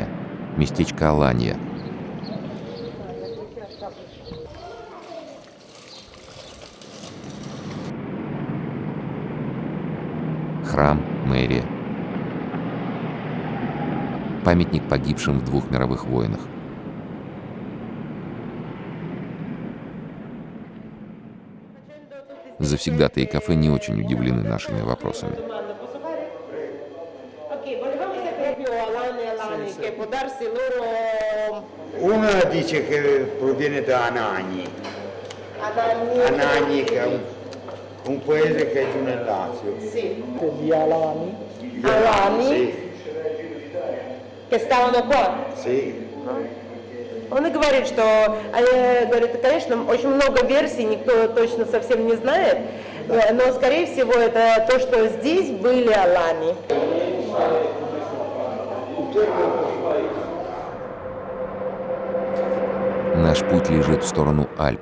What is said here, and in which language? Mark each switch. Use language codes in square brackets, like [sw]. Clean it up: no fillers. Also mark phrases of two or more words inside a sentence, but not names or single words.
[ru] Местечко Аланья. Храм, мэрия. Памятник погибшим в 2 мировых войнах. Завсегдатаи кафе не очень удивлены нашими вопросами. [it] Una dice che proviene da Anagni. Anagni che è un paese che è giù nel Lazio. Sì. Gli Alani. Alani? Sì. Che stavano qua? Sì. [ru] Он и говорит, что, говорит, конечно, очень много версий, никто точно совсем не знает, но, скорее всего, это то, что здесь были Алани. Наш путь лежит в сторону Альп.